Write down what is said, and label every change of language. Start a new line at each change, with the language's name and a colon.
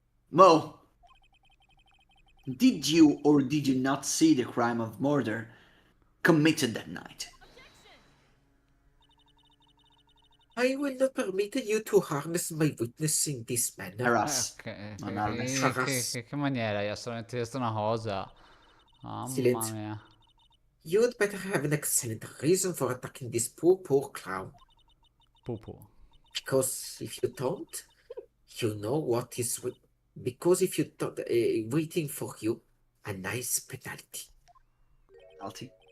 English: Mo, did you or did you not see the crime of murder committed that night? I will not permit you to harness my witness in this manner. Harass.
Italian: Che, Non che-
English: harness.
Italian: che- che maniera? Gli ha solamente chiesto una cosa. Mamma Silenzio. mia.
English: You'd better have an excellent reason for attacking this poor clown. Pupu. Because if you don't, you know what is because if you don't, waiting for you a nice penalty.